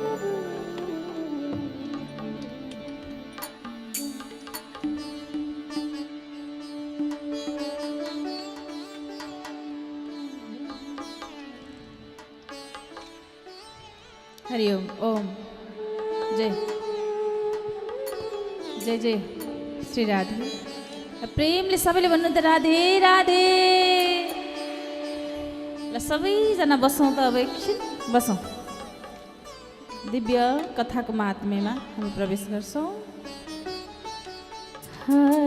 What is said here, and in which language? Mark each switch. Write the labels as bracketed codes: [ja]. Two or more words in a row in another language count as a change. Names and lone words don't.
[ne] हरि ओम। ओम जय जय जय श्री राधे। प्रेमले सबैले भन्नु त राधे राधे। ल सबैजना बसौँ त अब एकछिन बसौँ। दिव्य कथाको महात्म्यमा हामी प्रवेश गर्छौँ।